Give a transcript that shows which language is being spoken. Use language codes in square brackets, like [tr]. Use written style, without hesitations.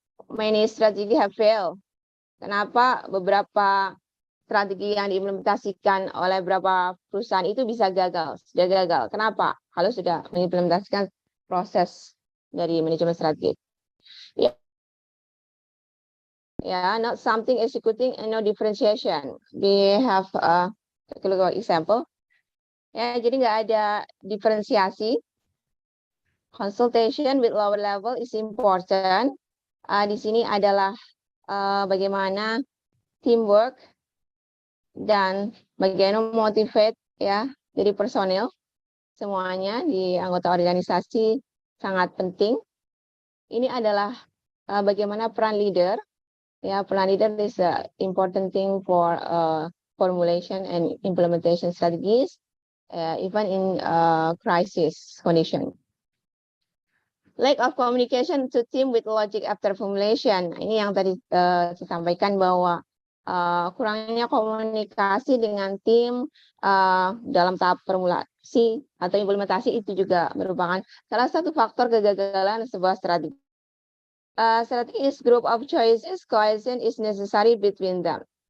[en] many strategy have failed? [id] Kenapa beberapa strategi yang diimplementasikan oleh beberapa perusahaan itu bisa gagal, sudah gagal? Kenapa? Kalau sudah mengimplementasikan proses dari manajemen strategi. [en] Not something executing and no differentiation. We have take a look at example. [id] Jadi nggak ada diferensiasi. [en] Consultation with lower level is important. [id] Di sini adalah bagaimana teamwork dan bagaimana motivate dari personil semuanya di anggota organisasi sangat penting. Ini adalah bagaimana peran leader. [en] Peran leader is an important thing for formulation and implementation strategies, even in crisis condition. Lack of communication to team with logic after formulation. [id] Ini yang tadi saya sampaikan bahwa kurangnya komunikasi dengan tim dalam tahap formulasi atau implementasi itu juga merupakan salah satu faktor kegagalan sebuah strategi. [en] Strategi is group of choices, cohesion is necessary between them.